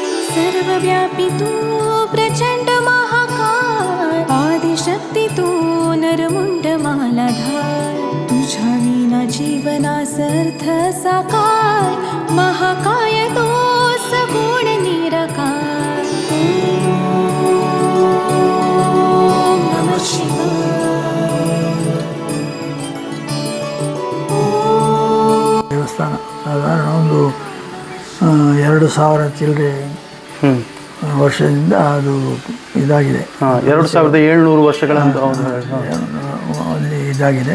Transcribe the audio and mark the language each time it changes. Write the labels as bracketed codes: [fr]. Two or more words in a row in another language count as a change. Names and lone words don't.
[mr] सर्वव्यापी तू प्रचंड महाकाय, आदिशक्ती तू नरमुंड मालाधार, तुझ्या विना जीवनास अर्थ साकार, महाकाय तो सगुण निराकार. [sa] ओम नमः शिवाय. [kn] ದೇವಸ್ಥಾನ ಸಾಧಾರಣ ಒಂದು 2000 ಚಿಲ್ಲರೆ ವರ್ಷದಿಂದ ಅದು ಇದಾಗಿದೆ. 2700 ವರ್ಷಗಳಂತ ಅಲ್ಲಿ ಇದಾಗಿದೆ.